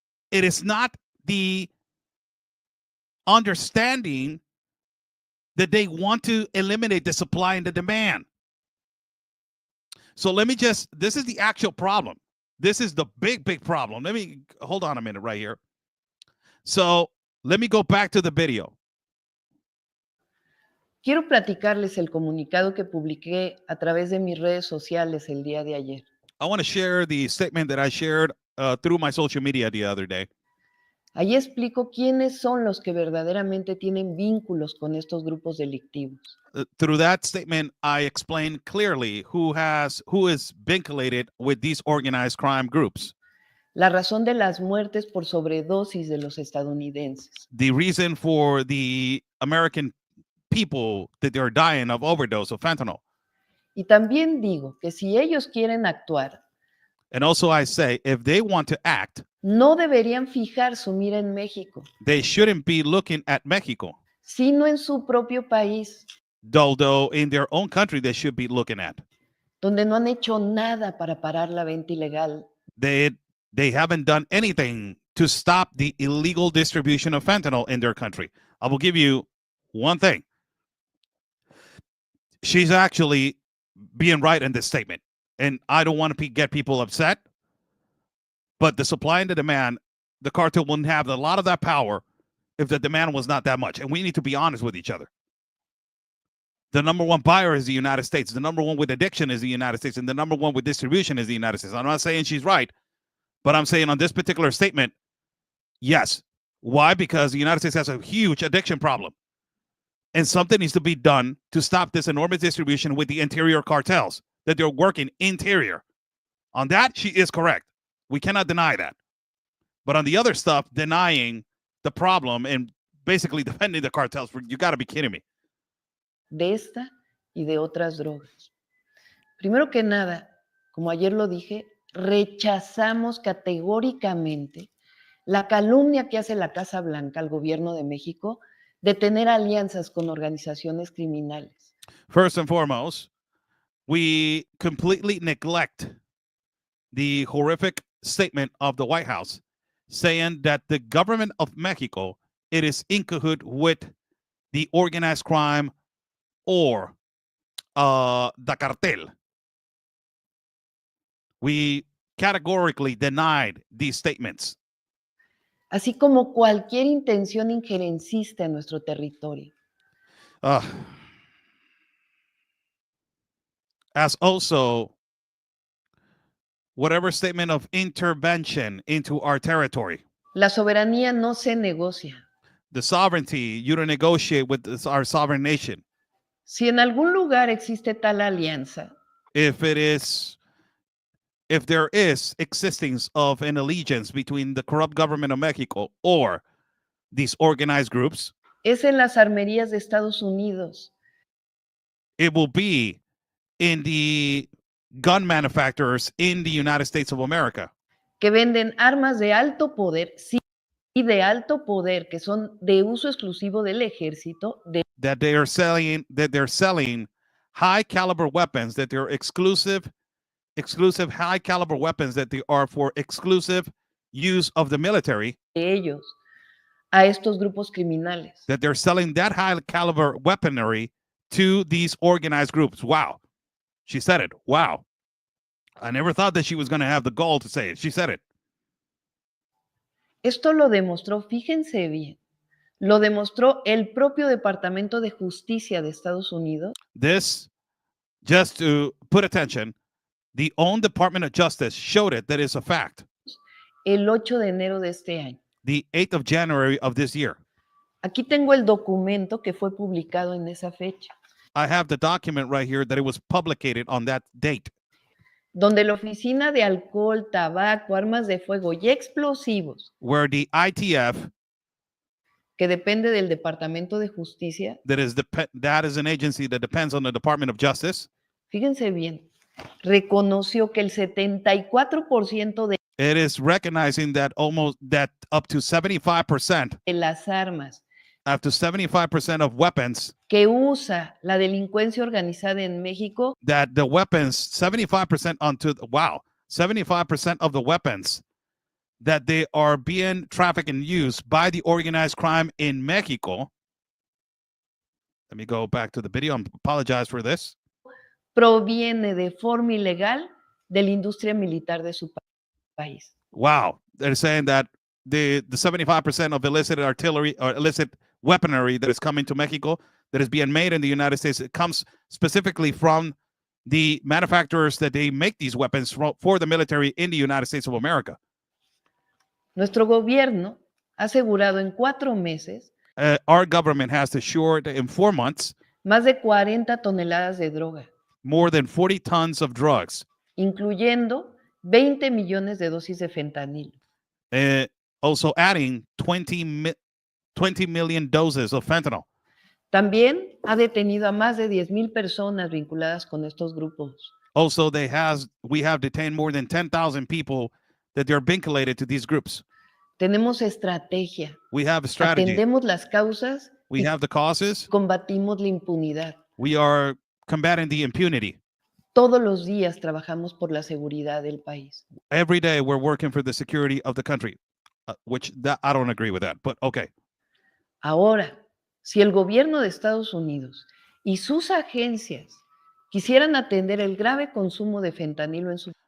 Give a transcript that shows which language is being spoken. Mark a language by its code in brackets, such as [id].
[en] It is not the understanding that they want to eliminate the supply and the demand. So this is the actual problem. This is the big problem. Let me hold on a minute right here. So let me go back to the video. [es] Quiero platicarles el comunicado que publiqué a través de mis redes sociales el día de ayer. [en] I want to share the statement that I shared through my social media the other day. [es] Allí explico quiénes son los que verdaderamente tienen vínculos con estos grupos delictivos. [en] Through that statement, I explain clearly who is vinculated with these organized crime groups. [es] La razón de las muertes por sobredosis de los estadounidenses. [en] The reason for the American people that they're dying of overdose of fentanyl. [es] Y también digo que si ellos quieren actuar, [en] and also I say, if they want to act, [es] no deberían fijar su mira en México, [en] they shouldn't be looking at Mexico, [es] sino en su propio país, [en] though in their own country they should be looking at. [es] donde no han hecho nada para parar la venta ilegal. [en] They haven't done anything to stop the illegal distribution of fentanyl in their country. I will give you one thing. She's actually being right in this statement, and I don't want to get people upset, but the supply and the demand, the cartel wouldn't have a lot of that power if the demand was not that much. And we need to be honest with each other. The number one buyer is the United States. The number one with addiction is the United States. And the number one with distribution is the United States. I'm not saying she's right, but I'm saying on this particular statement, yes. Why? Because the United States has a huge addiction problem. And something needs to be done to stop this enormous distribution with the interior cartels, that they're working interior. On that, she is correct. We cannot deny that. But on the other stuff, denying the problem and basically defending the cartels, you got to be kidding me. [es] De esta y de otras drogas. Primero que nada, como ayer lo dije, rechazamos categóricamente la calumnia que hace la Casa Blanca al gobierno de México de tener alianzas con organizaciones criminales. [en] First and foremost, we completely neglect the horrific statement of the White House saying that the government of Mexico, it is in cahoot with the organized crime or the cartel. We categorically denied these statements. [es] Así como cualquier intención injerencista en nuestro territorio. [en] As also whatever statement of intervention into our territory. [es] La soberanía no se negocia. [en] The sovereignty, you don't negotiate with our sovereign nation. [es] Si en algún lugar existe tal alianza, [en] If there is existence of an allegiance between the corrupt government of Mexico or these organized groups, [es] es en las armerías de Estados Unidos. [en] it will be in the gun manufacturers in the United States of America [es] que venden armas de alto poder, sí, y de alto poder, que son de uso exclusivo del ejército, [en] that they're selling high caliber weapons, that they're exclusive high caliber weapons that they are for exclusive use of the military, [es] de ellos a estos grupos criminales. [en] that they're selling that high caliber weaponry to these organized groups. Wow. She said it. Wow. I never thought that she was going to have the gall to say it. She said it. [es] Esto lo demostró, fíjense bien, lo demostró el propio Departamento de Justicia de Estados Unidos. [en] This, just to put attention, the own Department of Justice showed it that it's a fact. [es] El 8 de enero de este año. [en] The 8th of January of this year. [es] Aquí tengo el documento que fue publicado en esa fecha. [en] I have the document right here that it was publicated on that date. [es] Donde la Oficina de Alcohol, Tabaco, Armas de Fuego y Explosivos, [en] where the ITF, [es] que depende del Departamento de Justicia, [en] that is an agency that depends on the Department of Justice, [es] fíjense bien, reconoció que el 74% [en] it is recognizing that up to 75%, [es] de las armas [en] up to 75% of weapons, [es] que usa la delincuencia organizada en México, [en] that the weapons, 75% 75% of the weapons that they are being trafficked and used by the organized crime in Mexico. Let me go back to the video. I apologize for this. [es] proviene de forma ilegal de la industria militar de su país. [en] Wow. They're saying that the 75% of illicit artillery or illicit weaponry that is coming to Mexico, that is being made in the United States, it comes specifically from the manufacturers that they make these weapons for the military in the United States of America. [es] Nuestro gobierno ha asegurado en 4 meses [en] Our government has assured in 4 months [es] más de 40 toneladas de droga, [en] more than 40 tons of drugs, [es] incluyendo 20 millones de dosis de fentanil. [en] also adding 20 million doses of fentanyl. [es] También ha detenido a más de 10,000 personas vinculadas con estos grupos. [en] Also, we have detained more than 10,000 people that they're vinculated to these groups. [es] Tenemos estrategia. [en] We have a strategy. [es] Atendemos las causas [en] We have the causes. [es] combatimos la impunidad. [en] We are combating the impunity. [es] Todos los días trabajamos por la seguridad del país. [en] Every day we're working for the security of the country, which I don't agree with that, but okay. [es] Ahora, si el gobierno de Estados Unidos y sus agencias quisieran atender el grave consumo de fentanilo en su